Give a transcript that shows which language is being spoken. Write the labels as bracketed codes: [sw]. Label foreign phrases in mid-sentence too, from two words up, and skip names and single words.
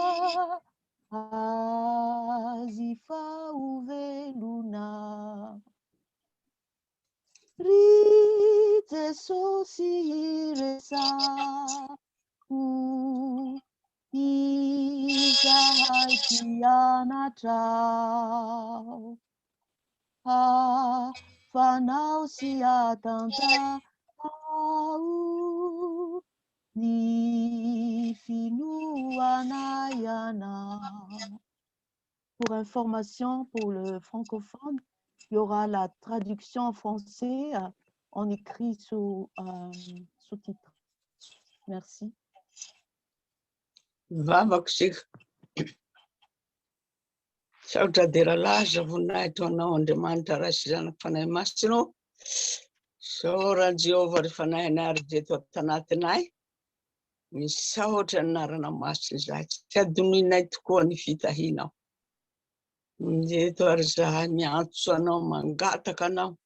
[mg] azy faovelona ry Jesosy iresako izahay mpianatrao afanao sy atantao ny finoanay anao. [fr] Pour information pour le francophone, il y aura la traduction en français en écrit sous-titre. Merci. [mg] Soratra dera laza voninahitra anao Andriamanitra raisy zanaka fanahy masina saoran'i Jehovah ry fanahina ary jeto tanatinay misaotra ny anarana masina izahay tsy adonoinay tokoa ny fitahianao jeto ary zahay miantso anao mangataka anao